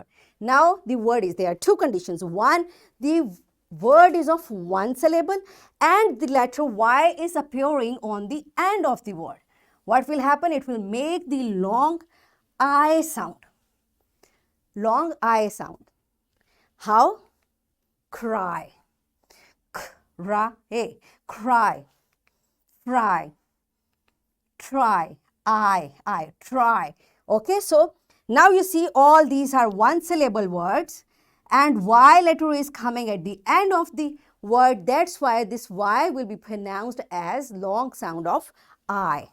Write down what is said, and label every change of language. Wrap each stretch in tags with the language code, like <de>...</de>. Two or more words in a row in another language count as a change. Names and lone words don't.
<en>Now the word is, there are two conditions. One, the word is of one syllable and the letter Y is appearing on the end of the word. What will happen? It will make the long I sound. Long I sound. How? Cry. K-ra-e. Cry. Fry. Try. I. Try. Okay, so now you see all these are one syllable words and Y letter is coming at the end of the word. That's why this Y will be pronounced as long sound of I.</en>